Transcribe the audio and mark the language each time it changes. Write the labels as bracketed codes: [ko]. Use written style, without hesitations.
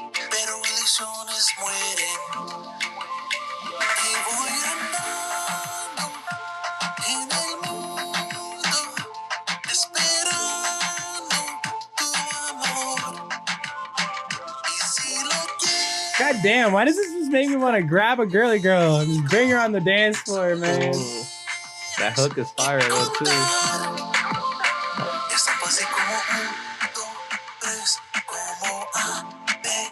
[es] Pero ilusiones mueren. Y voy andando en el mundo, esperando tu amor. Y si lo quieres. [en] God damn, why does this just make me want to grab a girly girl and just bring her on the dance floor, man? Ooh. That hook is fire though too. [es] Esto fue así como 1, 2, 3, como A, B,